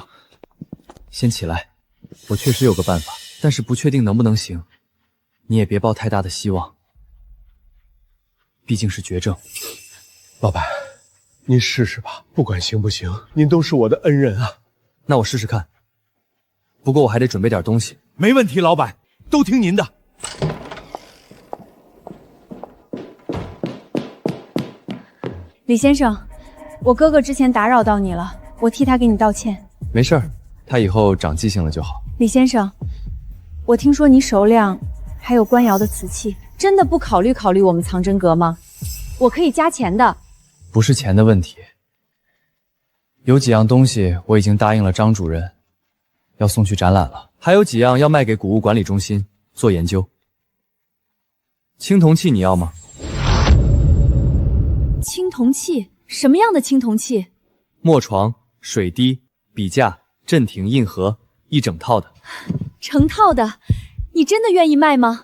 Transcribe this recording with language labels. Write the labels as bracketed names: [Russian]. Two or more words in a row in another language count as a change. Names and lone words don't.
[Chinese] 先起來，我確實有個辦法，但是不確定能不能行。你也別抱太大的希望，畢竟是絕症。老闆，您試試吧，不管行不行，您都是我的恩人啊。那我試試看，不過我還得準備點東西。沒問題，老闆，都聽您的。李先生，我哥哥之前打擾到你了，我替他給你道歉。沒事兒，他以後長記性了就好。李先生，我聽說你手裡還有官窯的瓷器，真的不考慮我們藏真閣嗎？我可以加錢的。不是錢的問題，有幾樣東西我已經答應了張主任， 要送去展览了，還有幾樣要賣給古物管理中心做研究。青铜器你要嗎？青铜器？什么样的青铜器？墨床、水滴、笔架、镇亭、印盒，一整套的。成套的，你真的愿意卖吗？